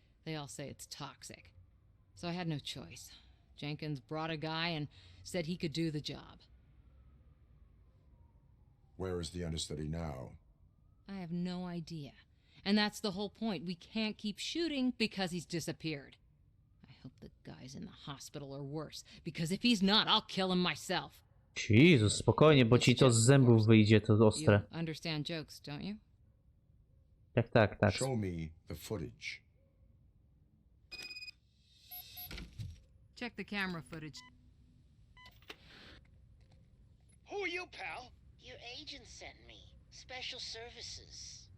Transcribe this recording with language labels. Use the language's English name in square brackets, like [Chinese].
[English] They all say it's toxic. So I had no choice. Jenkins brought a guy and said he could do the job. Where is the understudy now? I have no idea. And that's the whole point. We can't keep shooting because he's disappeared. I hope the guy's in the hospital or worse, because if he's not, I'll kill him myself. [Polish] Jezus, spokojnie, bo ci to z zębów wyjdzie, to [English] You [Polish] ostre. [English] understand jokes, don't you? [Polish] Tak. [English] Show me the footage. Check the camera footage. Who are you, pal? Your agent sent me. Special services.